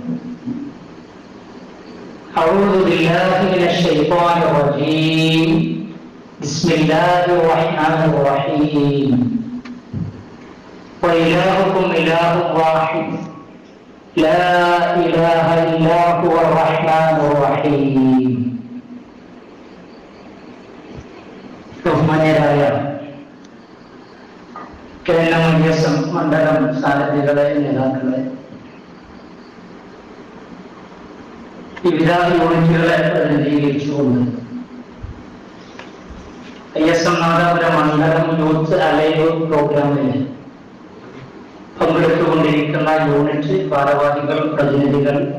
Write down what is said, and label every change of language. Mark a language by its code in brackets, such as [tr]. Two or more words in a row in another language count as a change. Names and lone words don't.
[ar] أعوذ بالله من الشيطان الرجيم. بسم الله الرحمن الرحيم. وإلهكم إله واحد لا إله إلا هو الرحمن الرحيم. [ml] ബഹുമാന്യരായ കേരള മധ്യസം മണ്ഡലം സാരഥികളെ, നേതാക്കളെ, വിവിധ യൂണിറ്റുകളെ പ്രതിനിധീകരിച്ചുകൊണ്ട് ISM നാദാപുരം മണ്ഡലം യൂത്ത് അലൈവ് പ്രോഗ്രാമിൽ പങ്കെടുത്തുകൊണ്ടിരിക്കുന്ന യൂണിറ്റ് ഭാരവാഹികൾ, പ്രതിനിധികൾ,